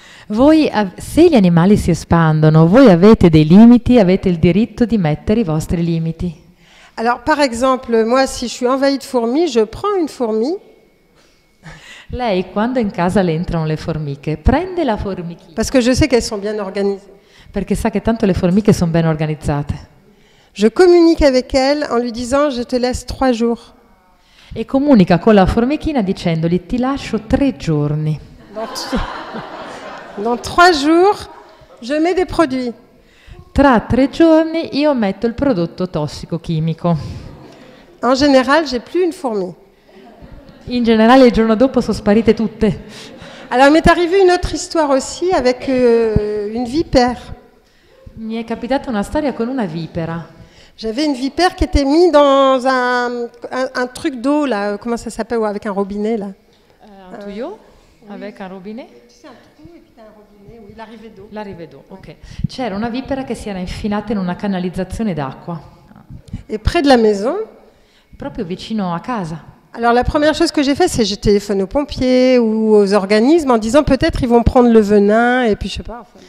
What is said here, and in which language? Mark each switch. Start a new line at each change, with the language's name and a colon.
Italian: Voi, se gli animali si espandono, voi avete dei limiti, avete il diritto di mettere i vostri limiti.
French: Alors, par exemple, moi, si je suis envahie de fourmis, je prends une fourmi.
Italian: Lei, quando in casa le entrano le formiche, prende la formichina.
French: Parce que je sais qu'elles sont bien organisées.
Italian: Perché sa che tanto le formiche sono ben organizzate.
French: Je communique avec elle en lui disant je te laisse 3 jours.
Italian: E comunica con la formichina dicendogli ti lascio 3 giorni.
French: Dans 3 jours, je mets des produits.
Italian: Tra 3 giorni io metto il prodotto tossico-chimico.
French: En général, j'ai plus une fourmi.
Italian: In generale il giorno dopo sono sparite tutte.
French: Alors, il m'est arrivé une autre histoire aussi avec une vipère.
Italian: Mi è capitata una storia con una vipera.
French: J'avais une vipère qui était mise dans un truc d'eau, là, comment ça s'appelle, avec un robinet, là. Un tuyau avec un robinet? C'est un trou et puis t'as un robinet, oui, l'arrivée d'eau. L'arrivée d'eau, ok.
Italian: C'era una vipera che si era infilata in una canalizzazione d'acqua.
French: Et près de la maison.
Italian: Proprio vicino a casa.
French: Alors la première chose que j'ai fait, c'est que je téléphone aux pompiers ou aux organismes en disant peut-être ils vont prendre le venin et puis je sais pas.